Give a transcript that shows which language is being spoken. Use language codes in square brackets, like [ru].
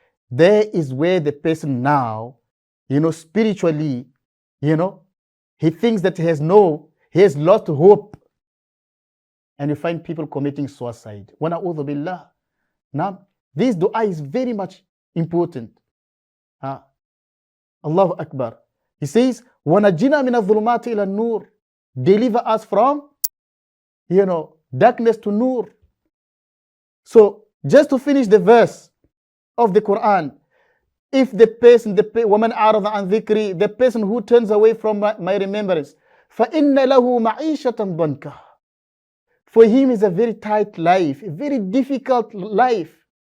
[en] There is where the person now, spiritually, he thinks that he has lost hope. And you find people committing suicide. [ar] Wa na'udhu billah. [en] Now, this dua is very much important. Allahu Akbar. He says, [ar] وَنَجِّنَا مِنَ الظُّلُمَاتِ إِلَى النُّورِ. [en] Deliver us from, darkness to nur. So, just to finish the verse of the Quran, if the person, [ar] وَمَنْ أَعْرَضَ عَنْ ذِكْرِي, [en] the person who turns away from my remembrance, [ar] فَإِنَّ لَهُ مَعِيشَةً ضَنْكًا. [en] For him is a very tight life, a very difficult life.